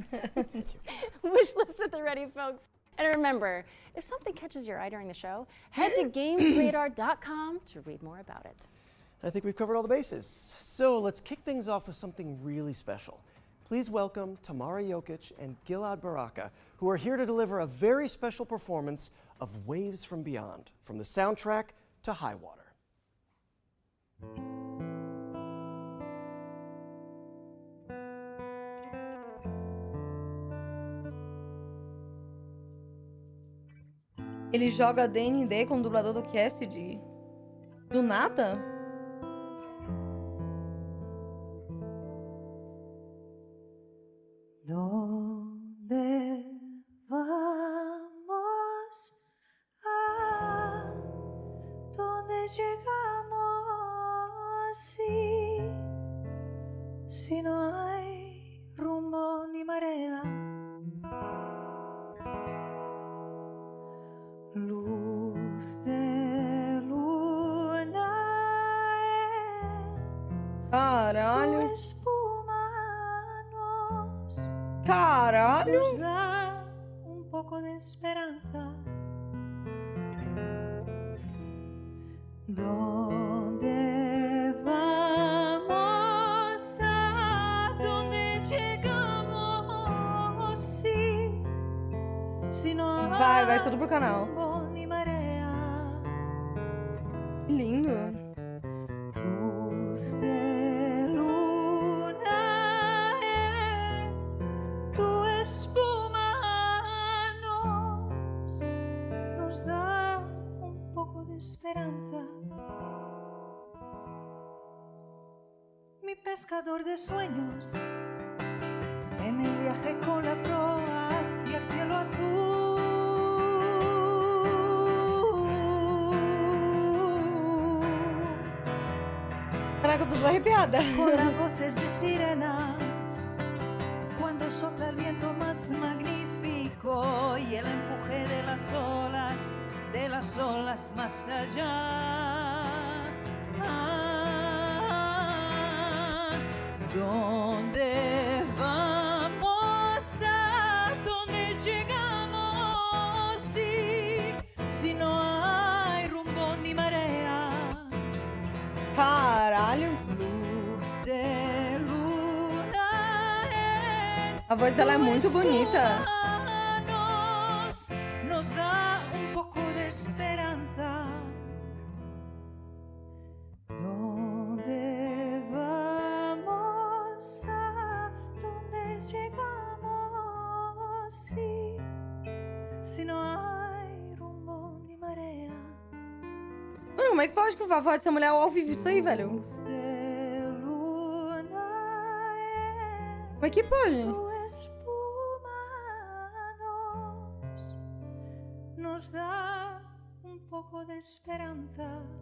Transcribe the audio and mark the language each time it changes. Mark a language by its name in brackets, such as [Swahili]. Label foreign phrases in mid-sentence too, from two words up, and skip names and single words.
[English] Wish list at the ready, folks. And remember, if something catches your eye during the show, head to gamesradar.com to read more about it. I think we've covered all the bases. So let's kick things off with something really special. please welcome Tamara Jokic and Gilad Baraka, who are here to deliver a very special performance of Waves from Beyond, from the soundtrack to High Water. [Portuguese] Ele joga D&D com o dublador do Cassidy? Do nada? [Spanish] ¿Dónde vamos? ¿A dónde llegamos? Si no hay rumbo ni marea. Luz de luna [Portuguese] Caralho. [Spanish] tu espuma [Portuguese] Caralho. [Spanish] nos da un poco de esperanza. ¿Dónde vamos? ¿A dónde llegamos? Si no [Portuguese] Vai tudo pro canal. [Spanish] rumbo ni marea. [Portuguese] Que lindo. [Spanish] Luz de luna, tu espuma nos da un poco de esperanza. Mi pescador de sueños, en el viaje con la proa hacia el cielo azul. [Portuguese] Caraca, eu tô toda arrepiada. [Spanish] Con las voces de sirenas, cuando sopla el viento más magnífico y el empuje de las olas más allá. ¿Dónde vamos? ¿A dónde llegamos? Si no hay rumbo ni marea. [Portuguese] Caralho. [Spanish] Luz de luna [Portuguese] A voz dela é muito bonita. [Spanish] nos da un poco de esperanza. ¿Dónde vamos? ¿A dónde llegamos? Si no hay rumbo ni marea. [Portuguese] Mano, como é que pode que a voz dessa mulher ao vivo isso aí, velho? [Spanish] Luz de luna [Portuguese] Como é que pode? [Spanish] tu espuma nos da un poco de esperanza.